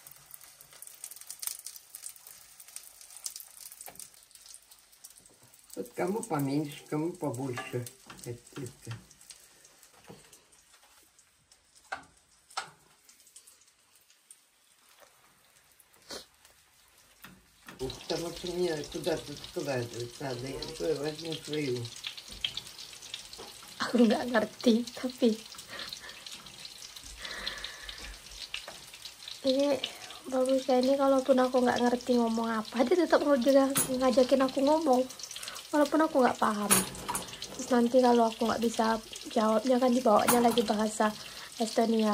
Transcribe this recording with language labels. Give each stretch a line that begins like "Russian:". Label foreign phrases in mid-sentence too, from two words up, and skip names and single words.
Russian: Вот Кому поменьше, кому побольше. Это. Потому что мне куда-то складывать надо. Я возьму свою.
Indonesian: Aku nggak ngerti, tapi ini bagus ya. Ini kalaupun aku nggak ngerti ngomong apa, dia tetap juga ngajakin aku ngomong walaupun aku nggak paham. Terus nanti kalau aku nggak bisa jawabnya kan dibawanya lagi bahasa Estonia.